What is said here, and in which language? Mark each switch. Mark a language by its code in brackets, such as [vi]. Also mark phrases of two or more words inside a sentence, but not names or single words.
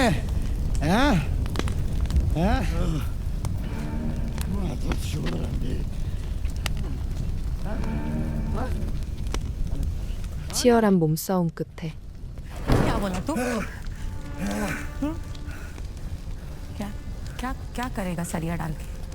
[hi] हैं? हैं? [ko] 치열한 몸싸움 끝에 [hi] क्या बोला तू? क्या क्या क्या करेगा सरिया डाल के?